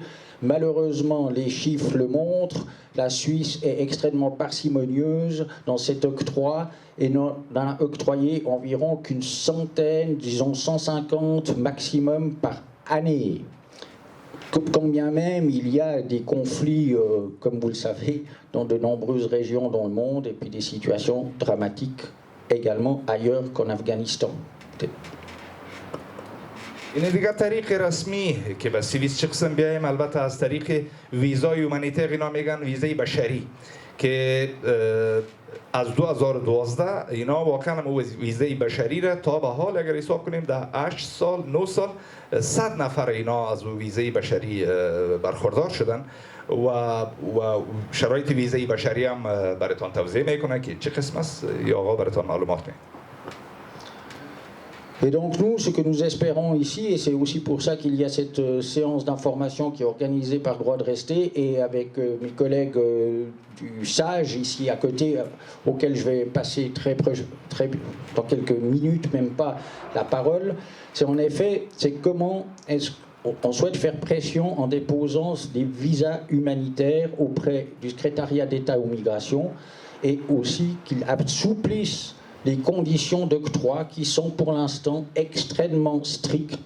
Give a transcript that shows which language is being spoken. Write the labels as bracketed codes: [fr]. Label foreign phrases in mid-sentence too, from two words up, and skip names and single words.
[fr] Malheureusement, les chiffres le montrent, la Suisse est extrêmement parcimonieuse dans cet octroi et n'en a octroyé environ qu'une centaine, disons 150 maximum par année. Quand bien même il y a des conflits, comme vous le savez, dans de nombreuses régions dans le monde et puis des situations dramatiques également ailleurs qu'en Afghanistan. [fa] این دیگه طریق رسمی که به سوئیس چه قسم بیایم، البته از طریق ویزای هومانیتر اینا میگن ویزای بشری که از 2012 اینا واقعا ویزای بشری را تا به حال اگر حساب کنیم در 8 سال 9 سال 100 نفر اینا از ویزای بشری برخوردار شدن و شرایط ویزای بشری هم براتون توضیح میکنه که چه قسم است یا آقا براتون معلومات میده. [fr] Et donc nous, ce que nous espérons ici, et c'est aussi pour ça qu'il y a cette séance d'information qui est organisée par Droit de Rester, et avec mes collègues du SAGE ici à côté, auxquels je vais passer dans quelques minutes, même pas, la parole, c'est en effet, c'est comment est-ce qu'on souhaite faire pression en déposant des visas humanitaires auprès du secrétariat d'État aux migrations, et aussi qu'ils assouplissent les conditions d'octroi qui sont pour l'instant extrêmement strictes.